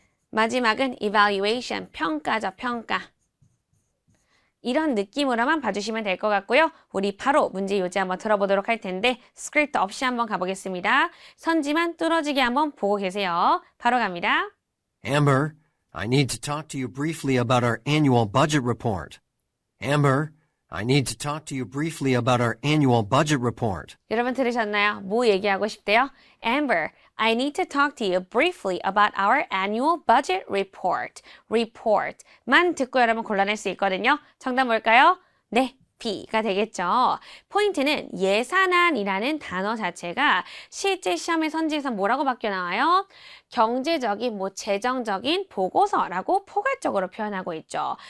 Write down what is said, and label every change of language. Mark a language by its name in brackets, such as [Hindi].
[Korean] 마지막은 evaluation. 평가죠. 평가. 이런 느낌으로만 봐주시면 될 것 같고요. 우리 바로 문제 요지 한번 들어보도록 할 텐데 스크립트 없이 한번 가보겠습니다. 선지만 뚫어지게 한번 보고 계세요. 바로 갑니다. [English] Amber, I need to talk to you briefly about our annual budget report. Amber, I need to talk to you briefly about our annual budget report. [Korean] 여러분 들으셨나요? 뭐 얘기하고 싶대요? [English] Amber, I need to talk to you briefly about our annual budget report. [Korean] report만 듣고 여러분 골라낼 수 있거든요. 정답 뭘까요? 네, B가 되겠죠. 포인트는 예산안이라는 단어 자체가 실제 시험의 선지에서 뭐라고 바뀌어 나와요? 경제적인, 재정적인 보고서라고 포괄적으로 표현하고 있죠.